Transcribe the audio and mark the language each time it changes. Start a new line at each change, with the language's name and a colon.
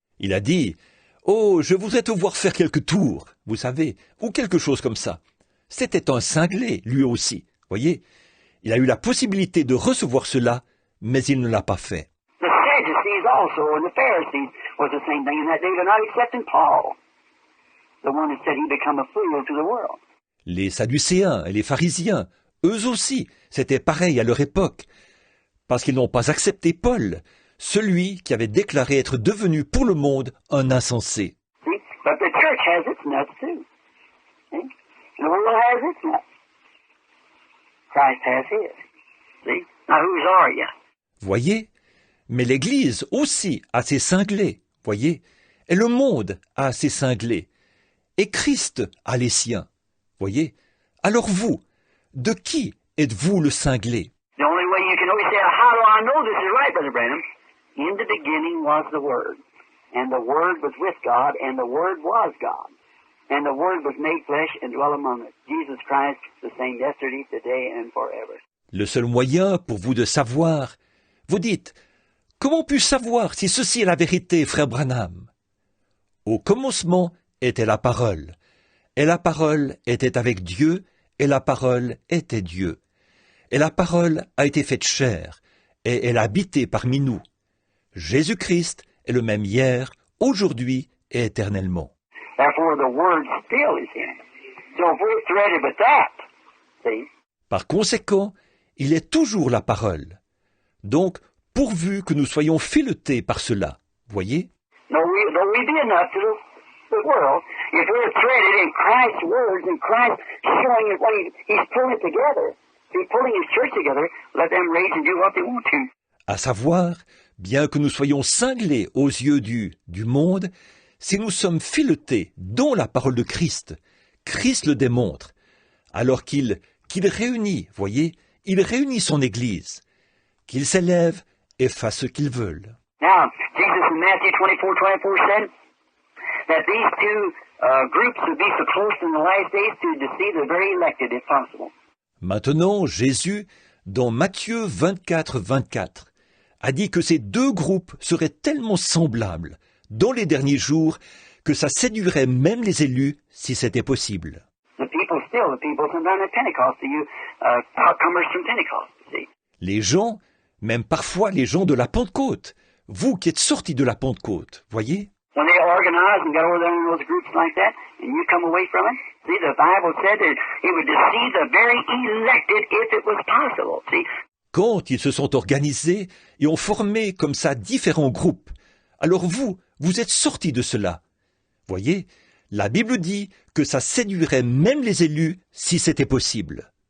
French: Il a dit « Oh, je voudrais te voir faire quelques tours, vous savez, ou quelque chose comme ça. » C'était un cinglé, lui aussi, voyez. Il a eu la possibilité de recevoir cela, mais il ne l'a pas fait.
English: The Sadducees also, and the Pharisees, was the same thing in that they were not accepting Paul, the one who said he become a fool to the world.
French: Les Sadducéens et les pharisiens, eux aussi, c'était pareil à leur époque, parce qu'ils n'ont pas accepté Paul, celui qui avait déclaré être devenu pour le monde un insensé.
English: See? But the church has its nuts too. See? The world has its nuts. Christ has his. See? Now whose are you?
French: Voyez? Mais l'Église aussi a ses cinglés, voyez? Et le monde a ses cinglés. Et Christ a les siens, voyez? Alors vous, de qui êtes-vous le cinglé?
English: The only way you can always say, how do I know this is right, Brother Branham? In the beginning was the Word, and the Word was with God, and the Word was God. And the Word was made flesh and dwelt among us. Jesus Christ, the same yesterday, today, and forever.
French: Le seul moyen pour vous de savoir, vous dites, comment puis-je savoir si ceci est la vérité, frère Branham? Au commencement était la parole, et la parole était avec Dieu, et la parole était Dieu. Et la parole a été faite chair, et elle a habité parmi nous. Jésus-Christ est le même hier, aujourd'hui et éternellement.
English: Therefore, the Word still is in it. So if we're threaded with that, see,
French: Par conséquent, il est toujours la parole. Donc, pourvu que nous soyons filetés par cela, voyez?
English: though we be enough to the world, if we're threaded in Christ's words and Christ showing it what he's pulling it together, he's pulling his church together, let them rage and do what they want to.
French: À savoir, bien que nous soyons cinglés aux yeux du monde, si nous sommes filetés dans la parole de Christ, Christ le démontre, alors qu'il réunit, voyez, il réunit son Église, qu'il s'élève et fasse ce qu'il veut.
English: Now, Jesus in Matthew 24:24 said that these two groups would be so close in the last days to deceive the very elected, if possible.
French: Maintenant, Jésus, dans Matthieu 24:24, a dit que ces deux groupes seraient tellement semblables dans les derniers jours que ça séduirait même les élus si c'était possible.
English: The people sometimes at Pentecost, comers from Pentecost, see.
French: Les gens, même parfois les gens de la Pentecôte, vous qui êtes sortis de la Pentecôte, voyez?
English: When they organized and got over there in those groups like that, and you come away from it, see, the Bible said that it would deceive the very elected if it was possible, see.
French: Quand ils se sont organisés et ont formé comme ça différents groupes, alors vous êtes sortis de cela. Voyez, la Bible dit que ça séduirait même les élus si c'était possible.